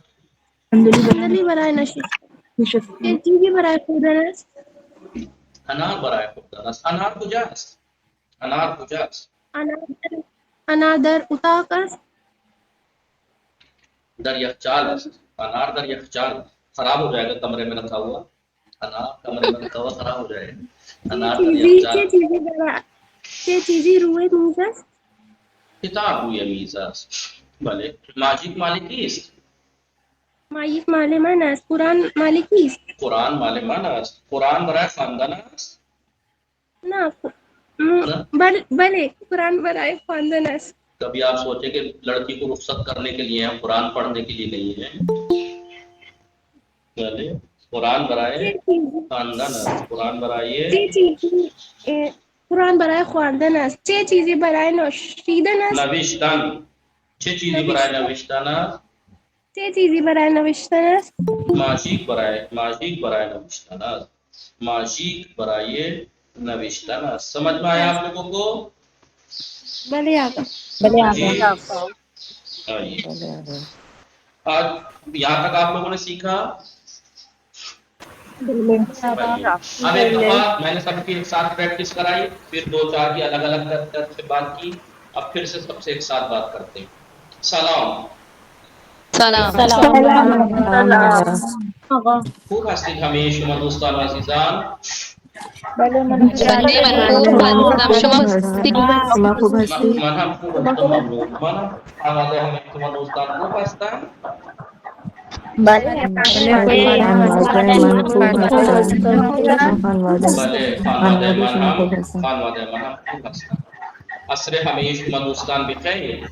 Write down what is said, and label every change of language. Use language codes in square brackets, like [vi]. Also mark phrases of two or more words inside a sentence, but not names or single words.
[fa] صندلی برای نشستن چه چیزی برای خوردن است؟ انار برای خوردن است انار کجاست انار کجاست انار در اتاق است در یخچال است انار در یخچال [ur] خراب ہو جائے گا کمرے میں رکھا ہوا انار کمرے میں رکھا ہوا خراب ہو جائے گا [fa] انار در یخچال چه چیزی روی میز است کتاب روی میز است بله ماجیک مال کیست مایک مال من است قرآن مال کیست قرآن مال من است قرآن برای خواندن است نه بله قرآن برای خواندن است [ur] کبھی آپ سوچیں کہ لڑکی کو رخصت کرنے کے لیے ہیں قرآن پڑھنے کے لیے نہیں ہے [fa] بله قرآن برای خواندن است قرآن برای قرآن برای خواندن است چه چیزی برای نوشیدن است نوشتن چه چیزی برای نوشتن است چه چیزی برای نوشتن است ماشیک برای نوشتن است ماشیک برای نوشتن است [ur] سمجھ میں آیا آپ لوگوں کو [fa] بله آقا [ur] جی آئیے آج یہاں تک آپ لوگوں نے سیکھا اب ایک دفعہ میں نے سب کی ایک ساتھ پریکٹس کرائی پھر دو چار کی الگ الگ طرف سے بات کی اب پھر سے سب سے ایک ساتھ بات کرتے ہیں سلام [fa] خوب هستید همه شما دوستان و عزیزان من هم خوب هستم ممنون من آماده همه شما دوستان خوب هستم بله خانواده من هم خوب هستم عصر همه شما دوستان بخیر